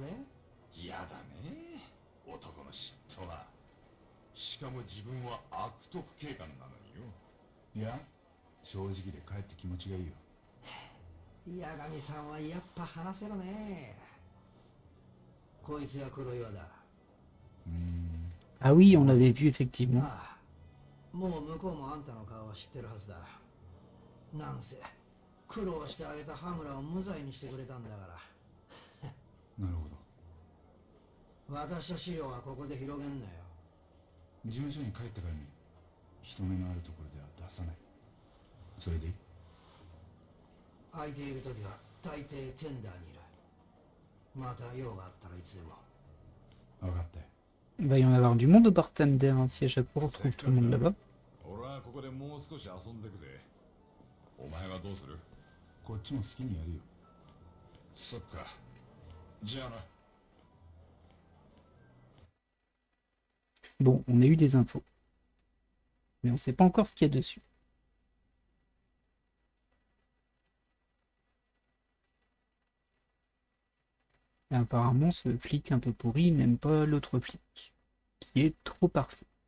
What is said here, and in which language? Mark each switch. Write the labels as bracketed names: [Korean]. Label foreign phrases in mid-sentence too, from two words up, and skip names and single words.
[Japanese] 嫌だね、男の嫉妬は。しかも自分は悪徳警官なのによ。いや正直でかえって気持ちがいいよ。八神さんはやっぱ話せるね。こいつが黒岩だ。 [French] Ah oui, on l'avait vu, effectivement. [Japanese] ああ、もう向こうもあんたの顔は知ってるはずだ。なんせ苦労してあげた羽村を無罪にしてくれたんだから。なるほど。私と資料はここで広げんなよ。事務所に帰ってから見る。人目のあるところでは出さない。それでいい？空いている時は大抵テンダーにいる。また用があったらいつでも。わかったよ。 [French] Il va y en avoir du monde au bartender, hein, si à chaque fois on retrouve tout le monde là-bas. [Japanese] 俺はここでもう少し遊んでくぜ。お前はどうする？こっちも好きにやるよ。そっか。じゃあな。 [French] Bon, on a eu des infos. Mais on sait pas encore ce qu'il y a dessus. Et apparemment, ce flic un peu pourri n'aime pas l'autre flic, qui est trop parfait.